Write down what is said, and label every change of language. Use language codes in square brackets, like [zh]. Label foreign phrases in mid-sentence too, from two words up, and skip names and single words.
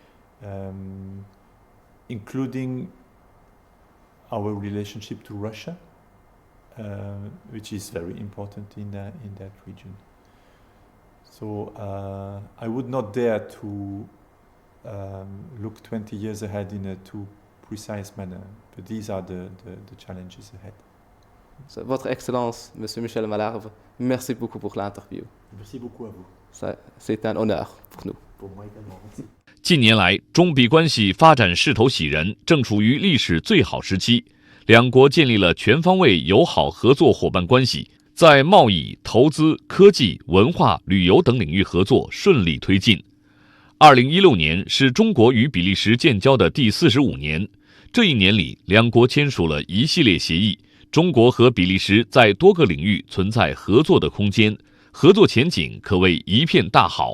[en] including our relationship to Russia, which is very important in that region. So I would not dare to look 20 years ahead in a too precise manner, but these are the challenges ahead. So, [fr] Votre Excellence, Monsieur Michel Malherbe, merci beaucoup pour l'interview. Merci beaucoup à vous. C'est un honneur pour nous. Pour moi également. Merci. [zh] 近年来，中比关系发展势头喜人，正处于历史最好时期。两国建立了全方位友好合作伙伴关系，在贸易、投资、科技、文化、旅游等领域合作顺利推进。2016年是中国与比利时建交的第45年，这一年里，两国签署了一系列协议。中国和比利时在多个领域存在合作的空间， 合作前景可谓一片大好。